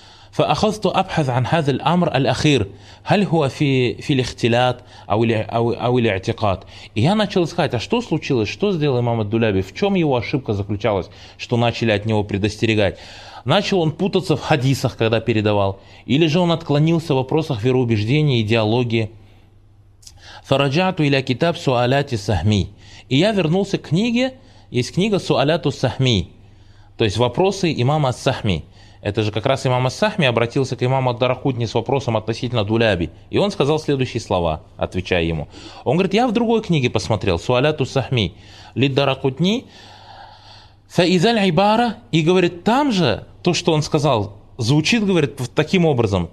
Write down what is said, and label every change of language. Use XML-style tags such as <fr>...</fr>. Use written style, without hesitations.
<ar>فأخذت أبحث عن هذا الأمر الأخير هل هو في في الاختلاط أو ال أو أو الاعتقاد.</ar> <ru>И я начал искать, а что случилось, что сделал имам Ад-Дуляби, в чем его ошибка заключалась, что начали от него предостерегать. Начал он путаться в хадисах, когда передавал, или же он отклонился в вопросах вероубеждения, идеологии.</ru> <ar>فرجعت إلى كتاب سؤالات السهمي.</ar> <ru>И я вернулся к книге, есть книга سؤالات السهمي, то есть вопросы имама Ас-Сахми. Это же как раз имам Ас-Сахми обратился к имаму Ад-Дарахутни с вопросом относительно Дуляби. И он сказал следующие слова, отвечая ему. Он говорит, я в другой книге посмотрел, Суаляту Сахми, Лид-Дарахутни, Фаизаль-Айбара, и говорит, там же то, что он сказал, звучит, говорит, таким образом.</ru>